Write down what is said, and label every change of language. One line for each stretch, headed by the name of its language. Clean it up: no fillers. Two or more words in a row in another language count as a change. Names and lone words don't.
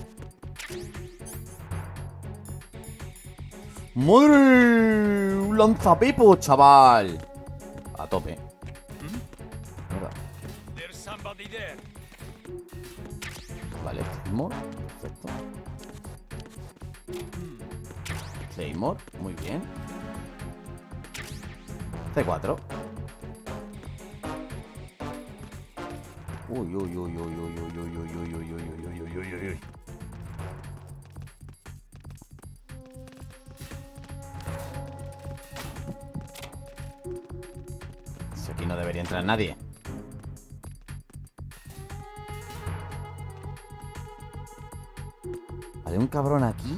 Spanish: ¡Madre! ¡Un lanzapepo, chaval! A tope. Mierda. Vale, Claymore. Perfecto. Claymore, muy bien. C4. Uy, uy, uy, uy, uy, uy, uy, uy, uy, uy, uy, uy, uy, uy, uy. Aquí no debería entrar nadie. Vale, un cabrón aquí.